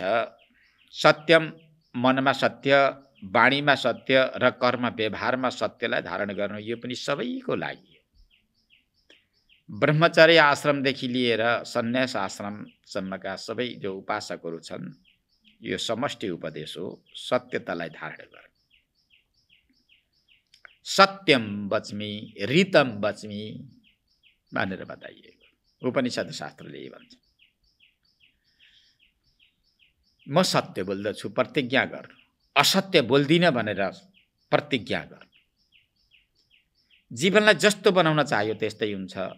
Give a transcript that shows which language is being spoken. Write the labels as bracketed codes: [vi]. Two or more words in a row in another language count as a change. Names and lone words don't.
[ne] सत्यम मनमा सत्य, बाणीमा सत्य र कर्म व्यवहारमा सत्यलाई धारण गर्नु यो पनि सबैको लागि। ब्रह्मचर्य आश्रमदेखि लिएर सन्यास आश्रमसम्मका सबै जो उपासकहरू छन्, यो समष्टि उपदेश हो, सत्यतालाई धारण गर्नु। [sa] सत्यम वच्मि ऋतम वच्मि [ne] भनेर बताइएको उपनिषद शास्त्रले यही भन्छ। म सत्य बोल्दछु, प्रतिज्ञा गर्नु। असत्य बोल्दिनँ भनेर प्रतिज्ञा गर्नु। जीवनलाई जस्तो बनाउन चाह्यो त्यस्तै हुन्छ।